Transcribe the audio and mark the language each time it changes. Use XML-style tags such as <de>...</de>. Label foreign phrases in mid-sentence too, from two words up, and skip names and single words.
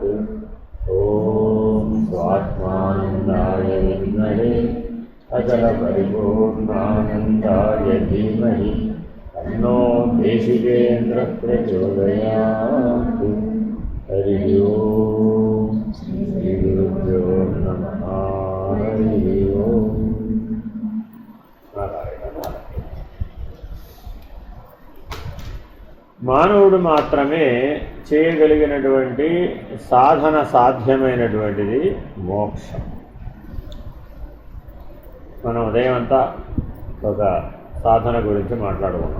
<sa>ॐ स्वात्मानन्दाय विद्महे अचलपरिपूर्णानन्दाय धीमहि तन्नो देशिकेन्द्रः प्रचोदयात्। हरिः ओम् श्रीगुरुभ्यो नमः। हरिः ओम्।</sa> <te>మానవుడు మాత్రమే చేయగలిగినటువంటి సాధన సాధ్యమైనటువంటిది మోక్షం. మనం ఉదయం అంతా ఒక సాధన గురించి మాట్లాడుకున్నాం.</te>